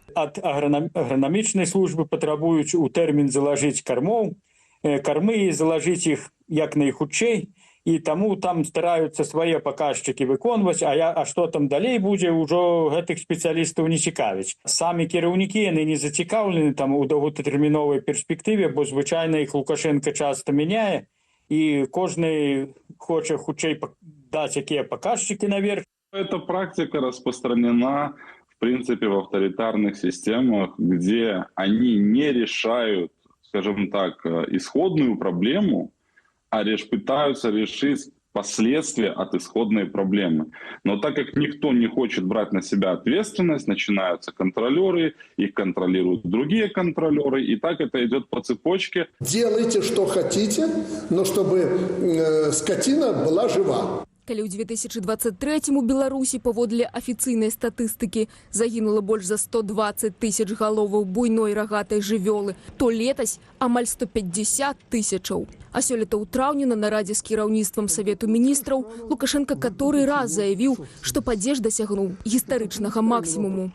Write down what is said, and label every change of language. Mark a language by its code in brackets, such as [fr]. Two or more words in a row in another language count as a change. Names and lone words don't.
[be] Ад агранамічнай службы патрабуюць у тэрмін залажыць кармы і залажыць іх як найхутчэй, і таму там стараюцца свае паказчыкі выконваць, а што там далей будзе, ўжо гэтых спецыялістаў не цікавіць. Самі кіраўнікі, яны не зацікаўлены там у доўгатэрміновай перспектыве, бо звычайна іх Лукашенко часта мяняе, і кожны хоча хутчэй даць якія паказчыкі наверх. [ru] Эта практика распространена, в принципе, в авторитарных системах, где они не решают, скажем так, исходную проблему, а пытаются решить последствия от исходной проблемы. Но так как никто не хочет брать на себя ответственность, начинаются контролеры, их контролируют другие контролеры, и так это идет по цепочке. Делайте, что хотите, но чтобы скотина была жива. [be] Калі ў 2023 у Беларусі паводле афіцыйнай статыстыкі загінула больш за 120 тысяч галоваў буйной рагатай жывёлы, то летась амаль 150 тысячаў. А сёлета ў траўні на нарадзе з кіраўніцтвам Савету міністраў Лукашенко каторы раз заявіў, што падзеж дасягнуў гістарычнага максімуму.